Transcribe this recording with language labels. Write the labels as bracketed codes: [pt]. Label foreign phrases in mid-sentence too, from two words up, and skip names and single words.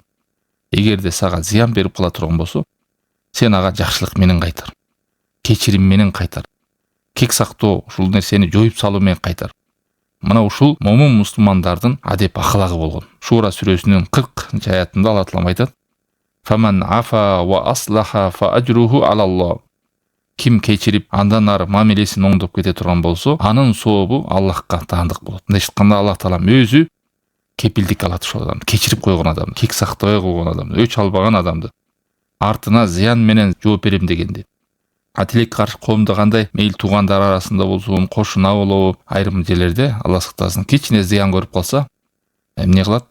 [ky] Эгерде сага зыян берип кала турган болсо, сен ага жакшылык менен кайтар. Кечирим менен кайтар. Кек сактоо, ушул нерсени жоюп салуу менен кайтар. Мына ушул момун мусулмандардын адеп акылагы болгон. Шура сүрөсүнүн 40 аятында Алла Таала айтат: [ar] "فمن عفا وأصلح فأجره على الله." [ky] Ким кечирип, андан ары мамилесин оңдоп кете турган болсо, анын сообу Аллахка таандык болот. Мындай айтканда Аллах Таала өзү кепилдик алат ошол адамды, кечирип койгон адамды, кек сактобой койгон адамды, өч албаган адамды. Артына зыян менен жооп берем дегенди. Атилек каршы коомдо кандай мейли туугандар арасында болсун, кошуна болобу, айрым жерлерде Алла сактасын, кичине зыян көрүп калса, эмне кылат?